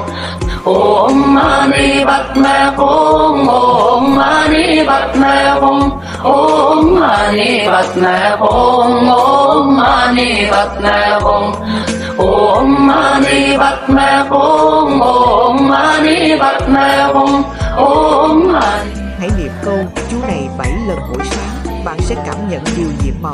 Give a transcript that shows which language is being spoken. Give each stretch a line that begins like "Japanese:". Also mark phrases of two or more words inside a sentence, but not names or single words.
Sanskrit: ओं मणि पद्मे हूं ओं मणि पद्मे हूं ओं मणि पद्मे हूं ओं मणि पद्मे हूं ओं मणि पद्मे हूं ओं मणि पद्मे हूं ओं मणि.
Vietnamese: Hãy niệm câu chú này 7 lần mỗi sáng, bạn sẽ cảm nhận điều nhiệm màu.